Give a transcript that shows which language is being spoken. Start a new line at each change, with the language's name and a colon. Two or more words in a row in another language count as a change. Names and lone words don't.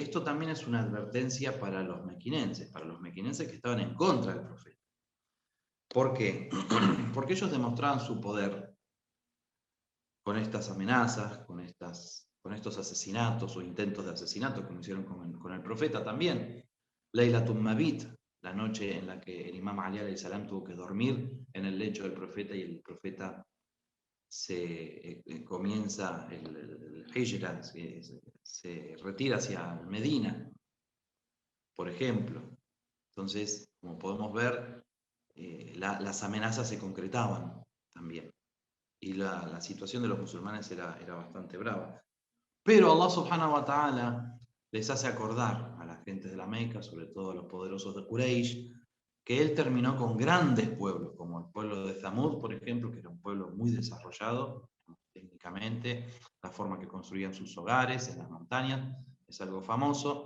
Spanish: Esto también es una advertencia para los mequinenses que estaban en contra del profeta. ¿Por qué? Porque ellos demostraban su poder con estas amenazas, con estos asesinatos o intentos de asesinato, como hicieron con el profeta también. Laylatul Mabit, la noche en la que el imam Ali
Arabic: عليه السلام
Spanish: tuvo que dormir en el lecho del profeta, y el profeta comienza el hijra, se retira hacia Medina, por ejemplo. Entonces, como podemos ver, las amenazas se concretaban también, y la situación de los musulmanes era bastante brava. Pero
Arabic: الله سبحانه وتعالى
Spanish: les hace acordar a la gente de la Meca, sobre todo a los poderosos de Quraysh, que él terminó con grandes pueblos, como el pueblo de Zamud, por ejemplo, que era un pueblo muy desarrollado técnicamente, lógicamente, la forma que construían sus hogares en las montañas, es algo famoso.